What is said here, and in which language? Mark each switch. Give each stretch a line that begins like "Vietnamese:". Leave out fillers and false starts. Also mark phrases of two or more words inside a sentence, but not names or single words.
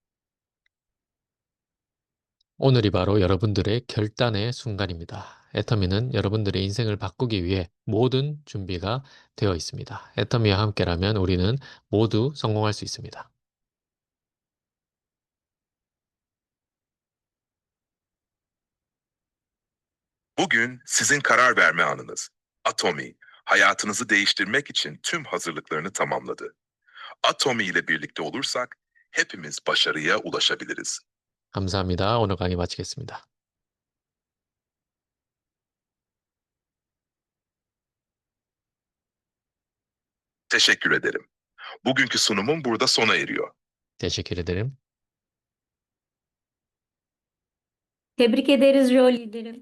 Korean: 오늘이 바로 여러분들의 결단의 순간입니다. 애터미는 여러분들의 인생을 바꾸기 위해 모든 준비가 되어 있습니다. 애터미와 함께라면 우리는 모두 성공할 수 있습니다.
Turkish: Bugün sizin karar verme anınız. Atomy, hayatınızı değiştirmek için tüm hazırlıklarını tamamladı. Atomy ile birlikte olursak hepimiz başarıya ulaşabiliriz.
Korean: 감사합니다. 오늘 강의 마치겠습니다.
Turkish: Teşekkür ederim. Bugünkü sunumum burada sona eriyor. Teşekkür ederim. Tebrik ederiz Joe liderim.